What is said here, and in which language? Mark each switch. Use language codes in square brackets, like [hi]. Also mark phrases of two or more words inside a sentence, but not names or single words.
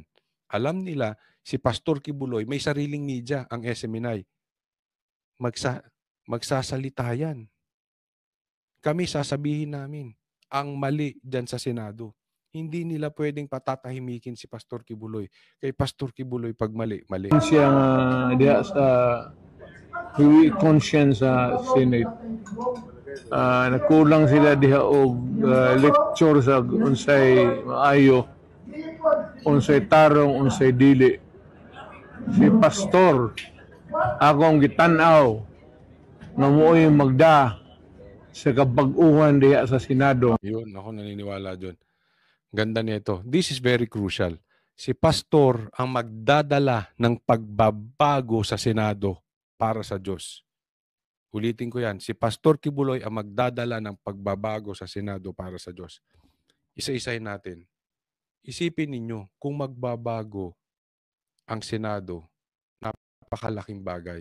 [tl] Alam nila, si Pastor Kibuloy, may sariling media, ang SMNI. Magsasalita yan. Kami sasabihin namin, ang mali dyan sa Senado. Hindi nila pwedeng patatahimikin si Pastor Kibuloy. [ceb] Kay Pastor Kibuloy, pag mali, mali. Siya diha sa hiwi conscience sa Senate. Nakulang sila diha og lecture sa unsay maayo, unsay tarong, unsay dili. Si Pastor akong gitan-aw nga mo'y magda sa kabag-uhan diha sa Senado. [tl] Yun, ako naniniwala dyan. Ganda nito. [en] This is very crucial. [tl] Si Pastor ang magdadala ng pagbabago sa Senado para sa Diyos. Ulitin ko yan. Si Pastor Kibuloy ang magdadala ng pagbabago sa Senado para sa Diyos. Isa-isahin natin. Isipin ninyo, kung magbabago ang Senado, napakalaking bagay.